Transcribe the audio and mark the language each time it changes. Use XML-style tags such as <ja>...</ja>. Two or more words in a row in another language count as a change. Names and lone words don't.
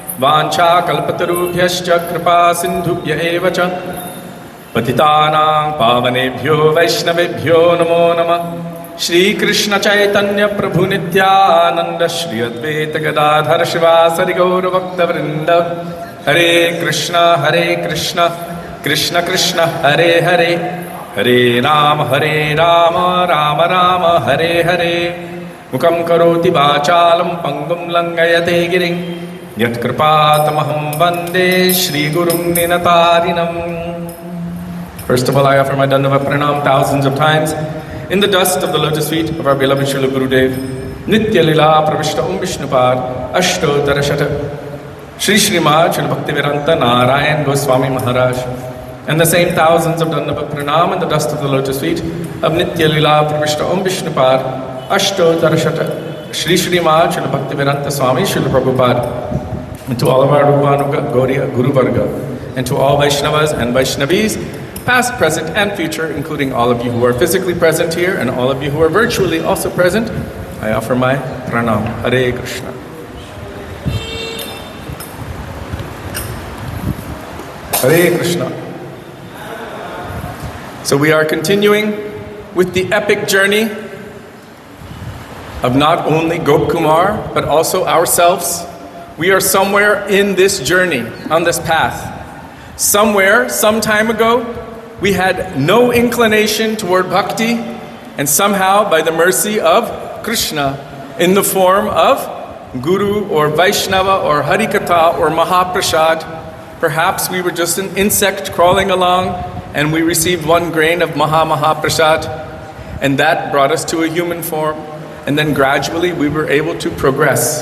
<sa>वाञ्छाकल्पतरुभ्यश्च कृपा सिन्धुभ्य एव च पतितानां पावनेभ्यो वैष्णवेभ्यो नमो नमः। श्री कृष्ण चैतन्य प्रभु नित्यानंद श्री अद्वैत गदाधर शिवासरि गौर भक्तवृंद। हरे कृष्ण कृष्ण कृष्ण हरे हरे, हरे राम राम राम हरे हरे। मुखं करोति वाचालं पंगुं लंघयते गिरिं, यत्कृपातमहं वन्दे श्रीगुरुं निनतारिणम्।</sa> <en>First of all, I offer my</en> <sa>दण्डव प्रणाम</sa> <en>thousands of times in the dust of the lotus feet of our beloved Srila Gurudev. Nitya Lila Pravishta Vishnupad Ashto Darashata Shri Srimad Srila Bhaktivedanta Narayan Goswami Maharaj. And the same thousands of</en> <sa>दण्डव प्रणाम</sa> <en>in the dust of the lotus feet of Nitya Lila Pravishta Vishnupad Ashto Darashata Shri Srimad Srila Bhaktivedanta Swami Srila Prabhupada. And to all of our Rupanuga Gauriya Guru Varga, and to all Vaishnavas and Vaishnavis, past, present, and future, including all of you who are physically present here and all of you who are virtually also present, I offer my pranam.</en> <sa>हरे कृष्ण। हरे कृष्ण.</sa> <en>So we are continuing with the epic journey of not only Gopkumar, but also ourselves. We are somewhere in this journey, on this path. Somewhere, some time ago, we had no inclination toward bhakti, and somehow, by the mercy of Krishna, in the form of Guru or Vaishnava or Harikatha or Mahaprasad, perhaps we were just an insect crawling along and we received one grain of Mahaprasad, and that brought us to a human form, and then gradually we were able to progress.</en>